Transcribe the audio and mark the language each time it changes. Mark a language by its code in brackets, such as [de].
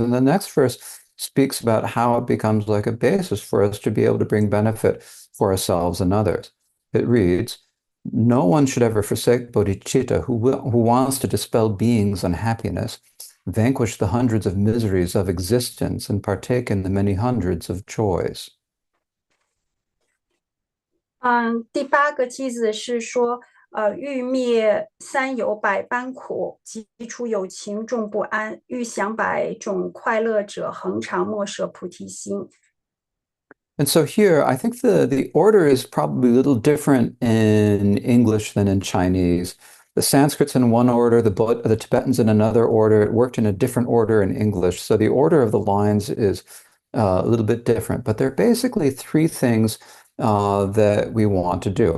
[en] And the next verse speaks about how it becomes like a basis for us to be able to bring benefit for ourselves and others. It reads, no one should ever forsake bodhicitta who wants to dispel being's unhappiness, vanquish the hundreds of miseries of existence, and partake in the many hundreds of joys. [zh] 第八个句子是说，欲灭三有百般苦，即除有情众不安，欲享百种快乐者，恒常莫舍菩提心。 [en] And so here, I think the order is probably a little different in English than in Chinese. The Sanskrit's in one order, the Tibetan's in another order. It worked in a different order in English. So the order of the lines is a little bit different, but they're basically three things that we want to do.